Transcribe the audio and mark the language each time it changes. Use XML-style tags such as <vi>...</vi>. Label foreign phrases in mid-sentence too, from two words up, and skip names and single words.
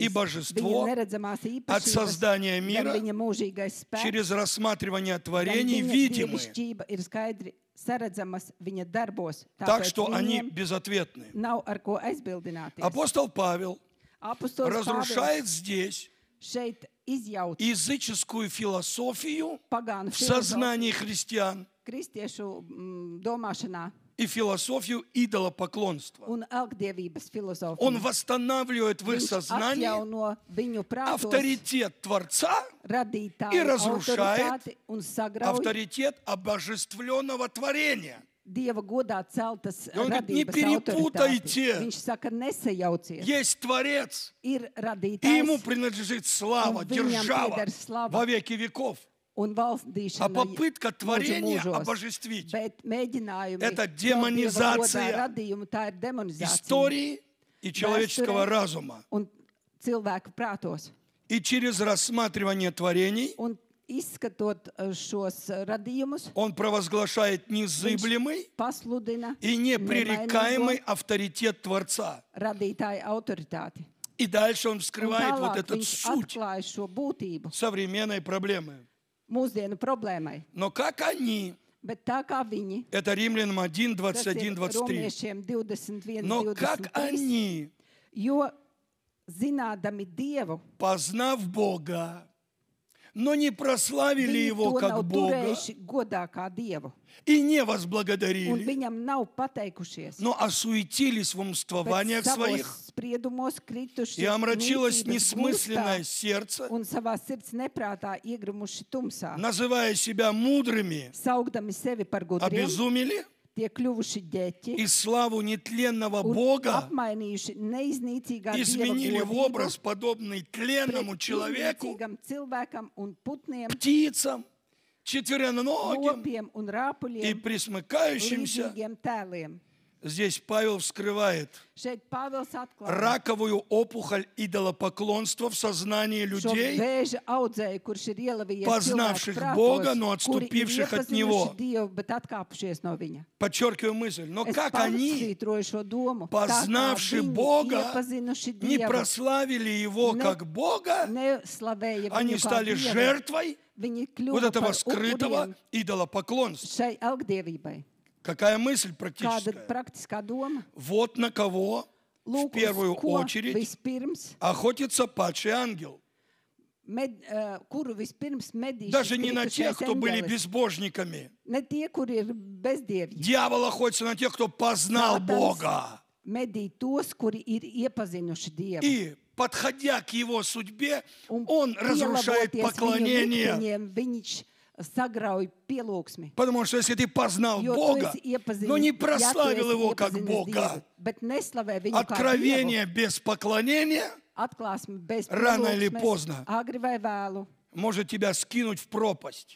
<ru>и божество</ru> <lv>viņa neredzamās</lv> <ru>от</ru> <lv>īpašības,</lv> <ru>создания</ru> <lv>gan</lv> <ru>мира</ru> <lv>viņa mūžīgais spēks,</lv> <ru>через рассматривание</ru> <lv>gan</lv> <ru>творений</ru> <lv>viņa</lv> <ru>видимы,</ru> <lv>dievišķība ir skaidri saredzamas viņa darbos.</lv> <ru>так</ru> <lv>Tāpēc</lv> <ru>что они</ru> <lv>viņiem</lv> <ru>безответны.</ru> <lv>nav ar ko aizbildināties.</lv> <ru>Апостол Павел</ru> <lv>Apostols</lv> <ru>разрушает</ru> <lv>Pāvils</lv> <ru>здесь</ru> <lv>šeit izjauc</lv> <ru>языческую философию</ru> <lv>pagānu</lv> <ru>в сознании</ru> <lv>filozofiju</lv> <ru>христиан</ru> <lv>kristiešu domāšanā</lv> <ru>и философию идолопоклонства.</ru> <lv>un elgdievības filozofiju.</lv> <ru>Он восстанавливает в их</ru> <lv>Viņš</lv> <ru>сознании</ru> <lv>atjauno viņu prātos</lv> <ru>авторитет Творца, и</ru> <lv>radītāju</lv> <ru>разрушает</ru> <lv>autoritāti un sagrauj</lv> <ru>авторитет обожествленного творения.</ru> <lv>Dieva godā celtas</lv> <ru>Un говорит, не</ru> <lv>radības</lv> <ru>перепутайте.</ru> <lv>autoritāti. Viņš saka, nesajauciet.</lv> <ru>Есть Творец,</ru> <lv>Ir</lv> <ru>и</ru> <lv>radītājs</lv> <ru>Ему принадлежит слава,</ru> <lv>Un viņam</lv> <ru>держава</ru> <lv>pieder slava.</lv> <ru>во веки веков.</ru> <lv>un</lv> <ru>А</ru> <lv>valdīšana</lv> <ru>попытка</ru> <lv>mūžu</lv> <ru>творения</ru> <lv>mūžos.</lv> <ru>обожествить</ru> <lv>Bet mēģinājumi</lv> <ru>Это</ru> <lv>celt Dieva</lv> <ru>демонизация</ru> <lv>godā radījumu, tā ir demonizācija</lv> <ru>истории и человеческого</ru> <lv>Vēsturē</lv> <ru>разума.</ru> <lv>un cilvēku prātos.</lv> <ru>И через рассматривание творений</ru> <lv>Un izskatot šos radījumus,</lv> <ru>он провозглашает незыблемый</ru> <lv>pasludina</lv> <ru>и непререкаемый</ru> <lv>nemainīgo</lv> <ru>авторитет Творца.</ru> <lv>radītāju autoritāti.</lv> <ru>И дальше он</ru> <lv>Un</lv> <ru>вскрывает вот</ru> <lv>tālāk</lv> <ru>эту</ru> <lv>viņš</lv> <ru>суть</ru> <lv>atklāja šo būtību</lv> <ru>современной проблемы.</ru> <lv>mūsdienu problēmai.</lv> <ru>Но как они,</ru> <lv>Bet tā kā viņi,</lv> <ru>это Римлянам 1,</ru> <lv>tas ir</lv> <ru>21, 23,</ru> <lv>romiešiem 21,</lv> <ru>но как</ru> <lv>23,</lv> <ru>они,</ru> <lv>jo zinādami Dievu,</lv> <ru>познав Бога, но не прославили</ru> <lv>viņi</lv> <ru>Его</ru> <lv>to</lv> <ru>как</ru> <lv>nav</lv> <ru>Бога</ru> <lv>turējuši godā kā Dievu.</lv> <ru>и не</ru> <lv>Un</lv> <ru>возблагодарили,</ru> <lv>viņam nav pateikušies.</lv> <ru>но осуетились в</ru> <lv>Bet</lv> <ru>умствованиях</ru> <lv>savos</lv> <ru>своих,</ru> <lv>spriedumos krituši</lv> <ru>и омрачилось</ru> <lv>nīcības</lv> <ru>несмысленное</ru> <lv>gurstā</lv> <ru>сердце,</ru> <lv>un savā sirds neprātā iegrumuši tumsā.</lv> <ru>называя себя мудрыми,</ru> <lv>Saugdami sevi par gudriem,</lv> <ru>обезумели,</ru> <lv>tie kļuvuši ģeķi</lv> <ru>и славу нетленного</ru> <lv>un</lv> <ru>Бога</ru> <lv>apmainījuši neiznīcīgā</lv> <ru>изменили в</ru> <lv>Dieva</lv> <ru>образ, подобный тленному</ru> <lv>pret</lv> <ru>человеку,</ru> <lv>iznīcīgam cilvēkam un putniem,</lv> <ru>птицам, четвероногим</ru> <lv>lopiem un</lv> <ru>и</ru> <lv>rāpuļiem,</lv> <ru>присмыкающимся.</ru> <lv>līdzīgiem tēliem.</lv> <ru>Здесь Павел вскрывает</ru> <lv>Šeit Pāvils atklāja</lv> <ru>раковую опухоль идолопоклонства в сознании</ru> <lv>šo</lv> <ru>людей,</ru> <lv>vēža audzēju, kurš ir ielavījies</lv> <ru>познавших</ru> <lv>cilvēku</lv> <ru>Бога,</ru> <lv>prātos,</lv> <ru>но</ru> <lv>kuri ir</lv> <ru>отступивших от Него.</ru> <lv>iepazinuši Dievu, bet atkāpušies no viņa.</lv> <ru>Подчеркиваю мысль, но</ru> <lv>Es</lv> <ru>как они,</ru> <lv>pasvītroju šo domu.</lv> <ru>познавши</ru> <lv>Tā kā viņi</lv> <ru>Бога,</ru> <lv>iepazinuši</lv> <ru>не</ru> <lv>Dievu,</lv> <ru>прославили Его Не- как Бога,</ru> <lv>neslavēja</lv> <ru>они</ru> <lv>viņu kā</lv> <ru>стали</ru> <lv>Dievu.</lv> <ru>жертвой</ru> <lv>Viņi</lv> <ru>вот</ru> <lv>kļuva</lv> <ru>этого</ru> <lv>par</lv> <ru>скрытого</ru> <lv>upuriem</lv> <ru>идолопоклонства.</ru> <lv>šai elgdievībai.</lv> <ru>Какая мысль</ru> <lv>Kāda</lv> <ru>практическая?</ru> <lv>praktiskā doma?</lv> <ru>Вот на кого в</ru> <lv>Lūk, uz</lv> <ru>первую</ru> <lv>ko</lv> <ru>очередь</ru> <lv>vispirms</lv> <ru>охотится падший ангел.</ru> <lv>Kuru vispirms medīs</lv> <ru>Даже</ru> <lv>šis</lv> <ru>не на тех,</ru> <lv>kritušais</lv> <ru>кто были</ru> <lv>eņģelis.</lv> <ru>безбожниками.</ru> <lv>Ne tie, kuri ir bezdievi.</lv> <ru>Дьявол охотится на тех, кто познал</ru> <lv>Sātans</lv> <ru>Бога.</ru> <lv>medī tos, kuri ir iepazinuši Dievu.</lv> <ru>И, подходя к его судьбе,</ru> <lv>Un</lv> <ru>он разрушает</ru> <lv>pielāgoties viņu</lv> <ru>поклонение.</ru> <lv>likteņiem, viņš sagrauj pielūgsmi.</lv> <ru>Потому что если ты познал</ru> <lv>Jo tu</lv> <ru>Бога,</ru> <lv>esi iepazinis,</lv> <ru>но не</ru> <lv>ja tu</lv> <ru>прославил</ru> <lv>esi</lv> <ru>Его как</ru> <lv>iepazinis</lv> <ru>Бога,</ru> <lv>Dievu, bet neslavē viņu kā Dievu,</lv> <ru>откровение без поклонения</ru> <lv>atklāsmi bez</lv> <ru>Rano или</ru> <lv>pielūgsmes,</lv> <ru>поздно.</ru> <lv>agri vai vēlu,</lv> <ru>может тебя скинуть в пропасть.</ru>